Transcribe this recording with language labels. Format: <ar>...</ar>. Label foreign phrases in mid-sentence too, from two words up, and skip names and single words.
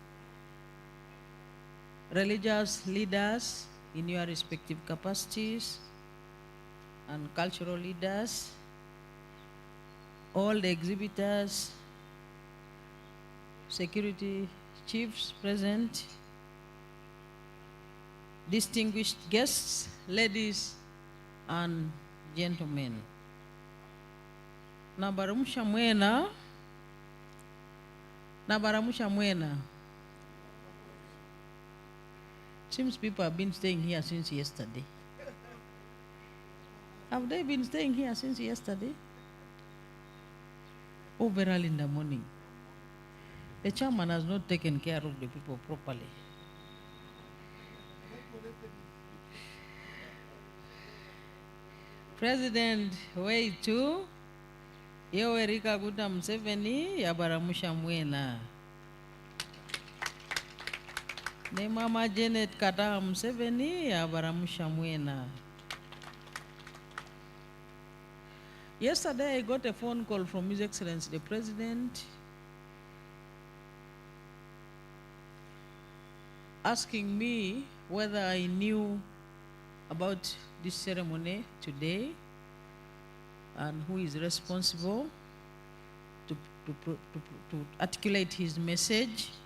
<en>religious leaders in your respective capacities, and cultural leaders, all the exhibitors, security chiefs present, distinguished guests, ladies and gentlemen.</en> <nyo>Nabaramusha mwena. Nabaramusha mwena.</nyo> <en>Seems people have been staying here since yesterday. Have they been staying here since yesterday? Oh, very early in the morning. The chairman has not taken care of the people properly.</en> <nyo>President Weitu, Yoweri Kaguta Museveni, yabaramusha mwena. Ne Mama Janet Kataha Museveni, yabaramusha mwena.</nyo> <en>Yesterday I got a phone call from His Excellency the President asking me whether I knew about this ceremony today and who is responsible to articulate his message.</en>